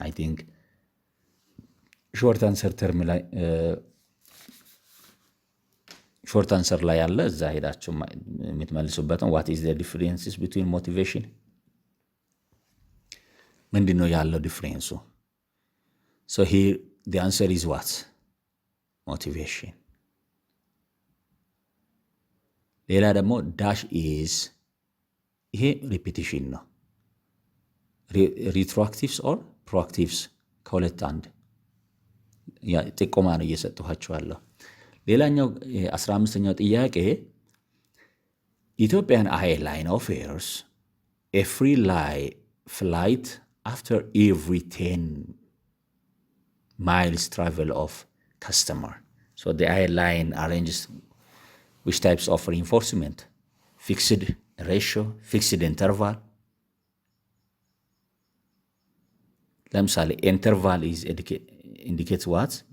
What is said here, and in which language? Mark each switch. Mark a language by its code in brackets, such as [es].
[en] I think short answer term ላይ short answer [am] ላይ ያለ እዛ ሄዳችሁ የምትመልሱበት ነው። [en] what is the differences between motivation? [am] ምንድነው ያለው ዲፍረንሱ? [en] So here the answer is what? Motivation. [am] ሌላ ደግሞ ዳሽ ኢዝ ይሄ ሪፒቲሽን ነው። ሪትሮአክቲቭስ ኦር ፕሮአክቲቭስ ከሁለት አንድ ጥቆማ ነው እየሰጠኋችኋለሁ። ሌላኛው 15ኛው ጥያቄ ኢትዮጵያን ኤርላይን ኦፌርስ [en] a free flight after every 10 miles travel of customer. So the airline arranges which types of reinforcement? Fixed ratio, fixed interval. [am] ለምሳሌ [en] interval is indicates what?